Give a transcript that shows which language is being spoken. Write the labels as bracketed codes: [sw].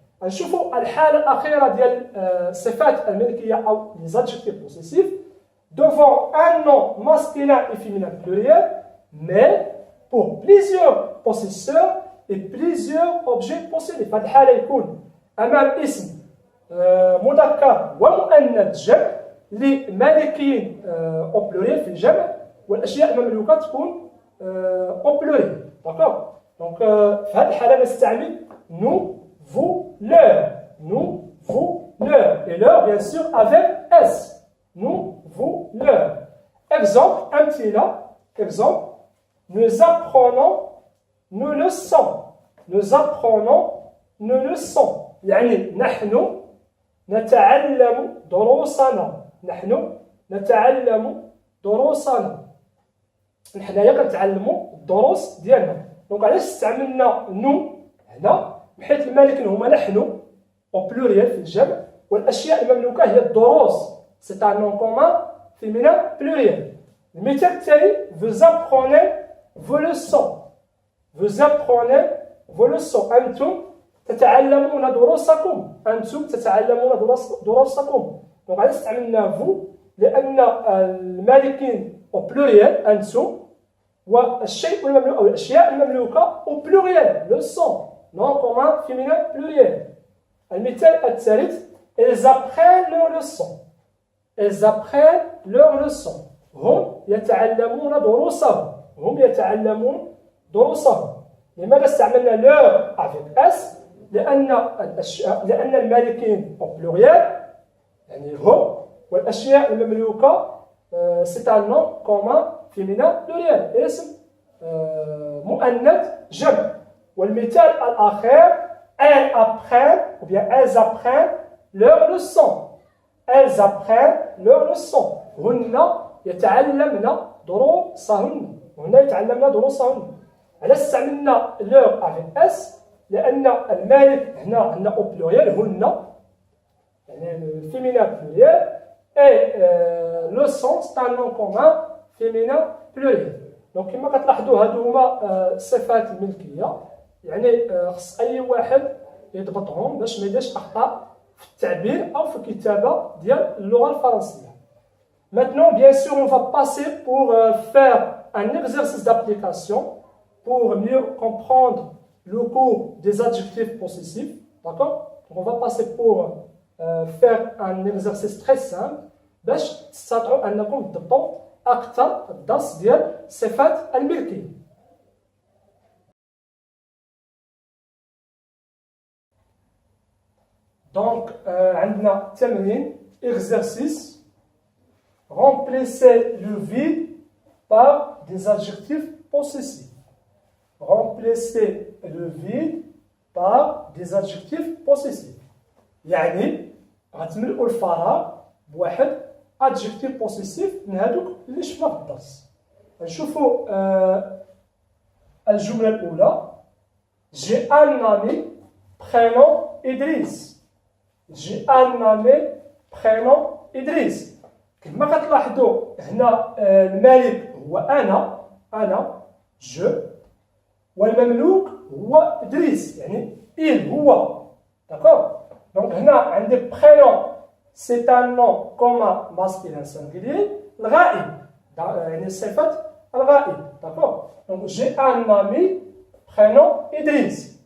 [ar] نشوفوا الحالة الأخيرة ديال الصفات الملكية أو [fr] les adjectifs possessifs devant un nom masculin et féminin pluriel mais pour plusieurs possesseurs et plusieurs objets possédés. [ar] في هذه الحالة يكون أمام اسم مذكر ومؤنث جمع لمالكين [fr] au pluriel [ar] في الجمع والأشياء المملوكة تكون au pluriel. [fr] D'accord? [ar] Donc في هذه الحالة نستعمل [fr] nous, vous, leur. Nous, vous, leur. Et leur, bien sûr, avec S. Nous, vous, leur. Exemple, un petit là. Exemple, nous apprenons, nous le sommes. Nous apprenons, nous le sommes. [ar] يعني نحن نتعلم دروسنا. نحن نتعلم دروسنا. نحنايا كنتعلموا الدروس ديالنا. دونك علاش استعملنا نو هنا؟ بحيث المالكين هما نحن [fr] au pluriel [ar] في الجمع والاشياء المملوكه هي الدروس. [fr] C'est un nom commun féminin pluriel. [ar] المثال التالي [fr] vous apprenez vos leçons. Vous apprenez vos leçons. [ar] أنتم تتعلمون دروسكم. أنتم تتعلمون دروسكم. دونك علاش استعملنا vous؟ لأن المالكين [fr] au pluriel [ar] أنتم والشيء المملوك أو الأشياء المملوكة [fr] au pluriel leçon nom commun féminin pluriel. [ar] المثال الثالث [fr] ils apprennent leurs leçons. ils apprennent leurs leçons. [ar] هم يتعلمون دروسهم. هم يتعلمون دروسهم. لماذا استعملنا [fr] leur avec s؟ [ar] لأن المالكين [fr] au pluriel [ar] يعني هم والأشياء المملوكة [fr] c'est un nom commun féminin pluriel [ar] اسم مؤنث جمع. والمثال الأخير [fr] elles apprennent ou bien elles apprennent leurs leçons. elles apprennent leurs leçons. [ar] هن يتعلمن دروسهن. هن يتعلمن دروسهن. علاش استعملنا [fr] leur avec s؟ [ar] لأن المالك هنا عندنا [fr] au pluriel [ar] هن يعني [fr] féminin pluriel et leçon c'est un nom commun féminin pluriel. [ar] دونك كما كتلاحظوا هادو هما الصفات الملكيه يعني خص اي واحد يضبطهم باش ما يديرش اخطاء في التعبير او في الكتابه ديال اللغه الفرنسيه. [fr] Maintenant bien sûr on va passer pour faire un exercice d'application pour mieux comprendre le cours des adjectifs possessifs. D'accord? Donc on va passer pour faire un exercice très simple [ar] باش تستطيعوا انكم تضبطوا أكثر الدرس ديال صفات الملكية. دونك عندنا تمرين [fr] exercice remplissez le vide par des adjectifs possessifs. Remplissez le vide par des adjectifs possessifs. [ar] يعني غتملئوا الفراغ بواحد adjectif possessif من هذوك اللي شفنا في الدرس. نشوفوا الجملة الأولى [fr] j'ai un ami prénom إدريس. j'ai un ami prénom إدريس. [ar] كما كتلاحظوا هنا المالك هو أنا je والمملوك هو إدريس يعني il هو. [fr] d'accord. donc [ar] هنا عندي [fr] prénom c'est un nom commun masculin singulier [ar] الغائب يعني صفة الغائب. [fr] d'accord. donc j'ai un ami prénom إدريس.